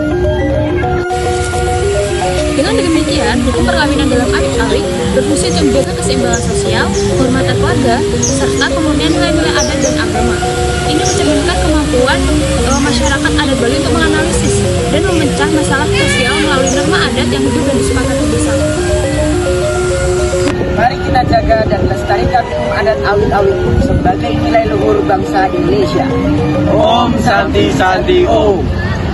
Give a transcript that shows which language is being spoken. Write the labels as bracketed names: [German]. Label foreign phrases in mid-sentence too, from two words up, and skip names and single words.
[Indonesian] Dengan demikian, hukum perkawinan dalam awik-awik berfungsi untuk menjaga keseimbangan sosial, kehormatan keluarga, serta pemurnian nilai-nilai adat dan agama. Ini mencerminkan kemampuan masyarakat adat Bali untuk menganalisis dan memecah masalah sosial melalui norma adat yang hidup dan disepakati bersama. Mari kita jaga dan lestarikan hukum adat awik-awik sebagai nilai luhur bangsa Indonesia. [Sanskrit] Om Santi Santi Om.